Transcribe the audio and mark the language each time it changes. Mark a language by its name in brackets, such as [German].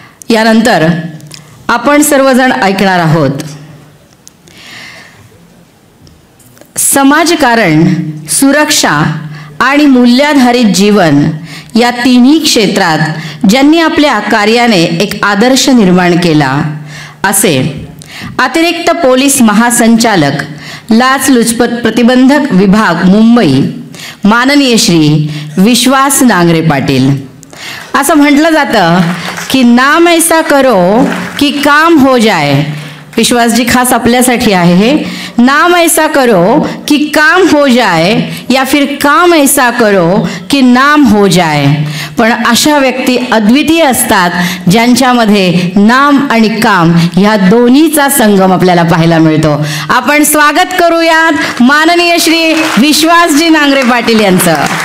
[Marathi] यानंतर आपण सर्वजण ऐकणार आहोत समाजकारण, सुरक्षा आणि मूल्याधारित जीवन या तिन्ही क्षेत्रात ज्यांनी आपल्या कार्याने एक आदर्श निर्माण केला असे अतिरिक्त पोलीस महासंचालक, लाचलुचपत प्रतिबंधक विभाग मुंबई, माननीय श्री विश्वास नांगरे पाटील. असं म्हटलं जातं की [Hindi] नाम ऐसा करो कि काम हो जाए. [Marathi] विश्वासजी खास आपल्यासाठी आहे हे. [Hindi] नाम ऐसा करो कि काम हो जाए या फिर काम ऐसा करो कि नाम हो जाए. [Marathi] पण अशा व्यक्ती अद्वितीय असतात ज्यांच्यामध्ये नाम आणि काम ह्या दोन्हीचा संगम आपल्याला पाहायला मिळतो. आपण स्वागत करूयात माननीय श्री विश्वासजी नांगरे पाटील यांचं.